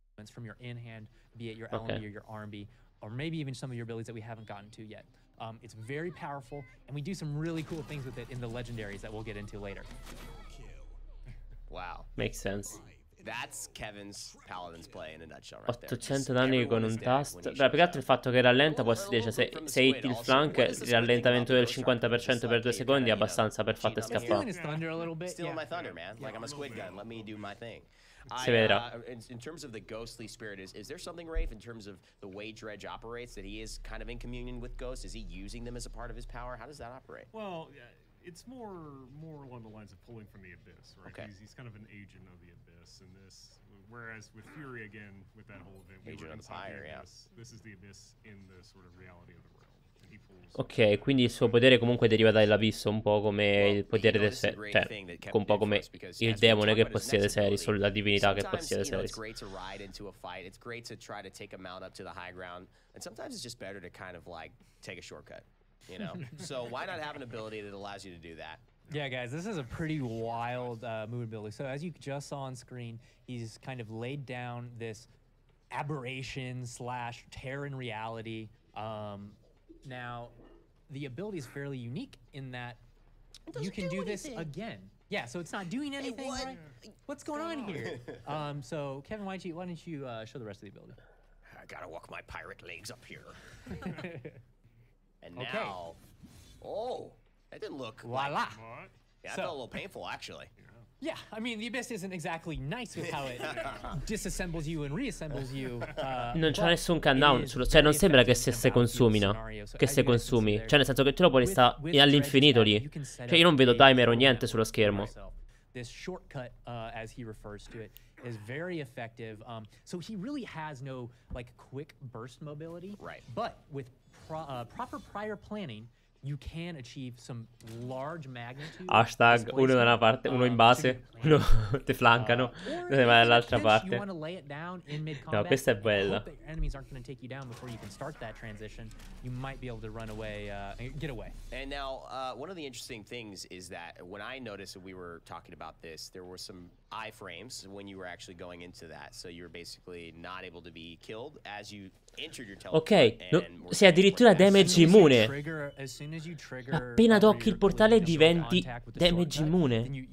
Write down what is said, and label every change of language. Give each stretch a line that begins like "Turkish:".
English: from your in-hand, be it your LMB or your RMB, or maybe even some of your abilities that we haven't gotten to yet. It's very powerful, and we do some really cool things with it in the legendaries that we'll get into later. Wow. Makes sense. That's Kevin's Paladins play in a nutshell right there.
Italian: 800 danni con un tasto. Beh, più che altro il fatto che rallenta può essere, cioè, se hit il flank, il rallentamento del 50% per 2 secondi è abbastanza per farti scappare.
English: Stealing my thunder, man. Like I'm a squid gun. Let me do my thing.
Italian: Si vedrà.
English: In terms of the ghostly spirit, is there something, Rafe, in terms of the way Dredge operates, that he is kind of in communion with ghosts? Is he using them as a part of his power? How does that operate? Well, it's more along the lines of pulling from the abyss, right? Okay. He's kind of an agent of the abyss in this. Whereas with Fury, again, with that whole event, we were inside the abyss. This is the abyss in the sort of reality of the realm. And he pulls.
Italian: Ok, quindi il suo potere comunque deriva dall'abisso, un po' come il potere del Serie, cioè un po' come il demone che possiede Serie, solo la divinità che possiede Serie.
English: It's great to ride into a fight. It's great to try to take a mount up to the high ground. And sometimes it's just better to kind of like take a shortcut, you know? So why not have an ability that allows you to do that? Yeah, guys, this is a pretty wild movement ability. So as you just saw on screen, he's kind of laid down this aberration / tear in reality. Now, the ability is fairly unique in that you can do this again. Yeah, so it's not doing anything, right? What's going on here? So, Kevin, why don't you show the rest of the ability? I gotta walk my pirate legs up here. And now, oh, that didn't look voila. Like, yeah, that felt a little painful, actually. Yeah, I mean, the Abyss isn't exactly nice with how it disassembles you and reassembles you.
Italian: Non c'è nessun countdown, cioè non sembra che se consumi, no? Che se consumi. Cioè nel senso che te lo puoi stare all'infinito lì. Cioè io non vedo timer o niente sullo schermo.
English: This shortcut, as he refers to it, is very effective. So he really has no like quick burst mobility. Right. But with proper prior planning, you can achieve some large magnitude.
Italian: Hashtag uno da una parte, uno in base, uno ti flancano, uno vai dall'altra parte. No, questa è bella.
English: Enemies aren't going to take you down before you can start that transition. You might be able to run away, get away. And now, one of the interesting things is that when I noticed that we were talking about this, there were some iframes when you were actually going into that. So you were basically not able to be killed as you entered your teleport.
Italian: Ok, sei addirittura damage immune. Appena tocchi il portale diventi damage immune.